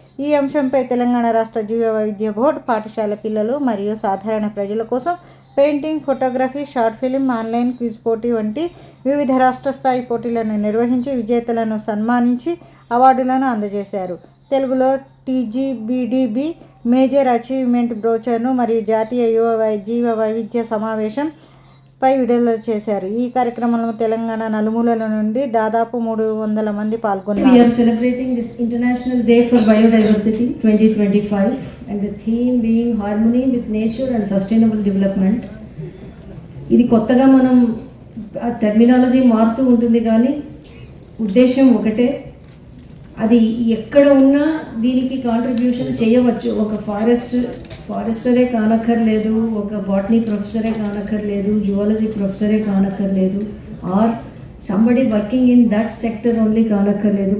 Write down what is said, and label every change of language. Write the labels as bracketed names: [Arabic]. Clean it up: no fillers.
[Telugu] ఈ అంశంపై తెలంగాణ రాష్ట్ర జీవ వైవిధ్య బోర్డు పాఠశాల పిల్లలు మరియు సాధారణ ప్రజల కోసం painting, photography, short film, online quiz పోటీ వంటి వివిధ రాష్ట్ర స్థాయి పోటీలను నిర్వహించి విజేతలను సన్మానించి అవార్డులను అందజేశారు. తెలుగులో టీజీబీడీబీ మేజర్ అచీవ్మెంట్ బ్రోచర్ను మరియు జాతీయ జీవ వైవిధ్య సమావేశం పై విడుదల చేశారు. ఈ కార్యక్రమంలో తెలంగాణ నలుమూలల నుండి దాదాపు 300 మంది పాల్గొన్నారు. [English] We are celebrating this International Day for Biodiversity 2025 and the theme being harmony with nature and sustainable development. [Telugu] ఇది కొత్తగా మనం టెర్మినాలజీ మారుతూ ఉంటుంది కానీ ఉద్దేశం ఒకటే. అది ఎక్కడ ఉన్నా దీనికి కాంట్రిబ్యూషన్ చేయవచ్చు. ఒక ఫారెస్టరే కానక్కర్లేదు, ఒక botany ప్రొఫెసరే కానక్కర్లేదు, zoology ప్రొఫెసరే కానక్కర్లేదు, [English] or somebody working in that sector only [Telugu] కానక్కర్లేదు.